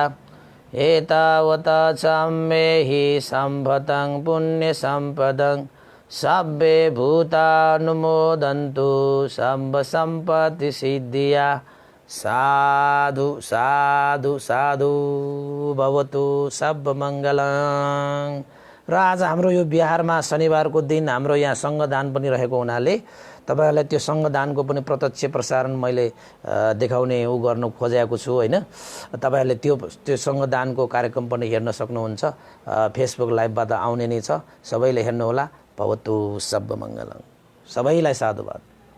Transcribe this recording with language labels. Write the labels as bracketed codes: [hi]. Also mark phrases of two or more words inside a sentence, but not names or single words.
[pi] एतावता साम्येहि सम्पदं पुण्यसम्पदं सब्बे भूतानुमोदन्तु सम्ब सम्पत्ति सिद्धिया। साधु साधु साधु भवतु सब्ब मङ्गलं। [ne] र आज हाम्रो यो बिहारमा शनिबारको दिन हाम्रो यहाँ सङ्घदान पनि रहेको हुनाले तपाईँहरूलाई त्यो सङ्घदानको पनि प्रत्यक्ष प्रसारण मैले देखाउने गर्न खोजेको छु होइन। तपाईँहरूले त्यो सङ्घदानको कार्यक्रम पनि हेर्न सक्नुहुन्छ। फेसबुक लाइभबाट आउने नै छ, सबैले हेर्नुहोला। [pi] भवतु सब्ब मङ्गलं। [ne] सबैलाई साधुवाद।